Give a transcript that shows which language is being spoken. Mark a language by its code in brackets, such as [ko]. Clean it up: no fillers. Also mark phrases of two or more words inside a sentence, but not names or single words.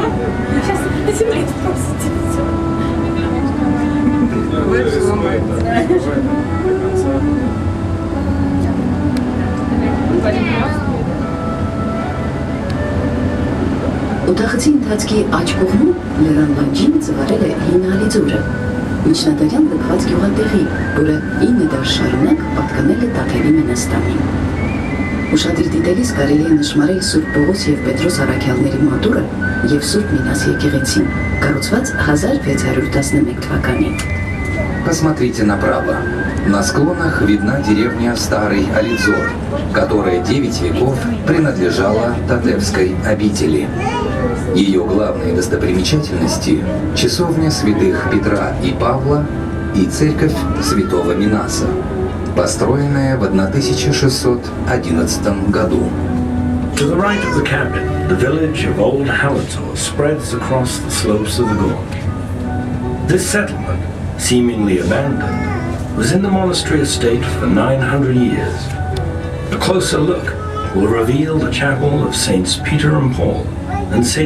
[ru] Сейчас на земле спросите все. [hy] Օդախցի ընթացքի աջ կողմում լեռան լանջին ծվարել է հինալի ձորը, միջնադարյան լքված գյուղատեղի, որը 9 դար շարունակ պատկանել է Տաթևի մենաստանին։ Ուշադիր դիտելիս կարելի է նշմարել Սուրբ Պողոս և Պետրոս առաքյալների մատուրը և Սուրբ Մինաս եկեղեցին, կառուցված 1611 թվականին։ [ru] Посмотрите направо. На склонах видна деревня Старый Алидзор, которая 9 веков принадлежала Татевской обители. Ее главные достопримечательности – часовня святых Петра и Павла и церковь святого Минаса, построенная в 1611 году. [en] To the right of the cabin, the village of Old Halitzor spreads across the slopes of the gorge. This settlement, seemingly abandoned, was in the monastery estate for 900 years. A closer look will reveal the chapel of Saints Peter and Paul and St.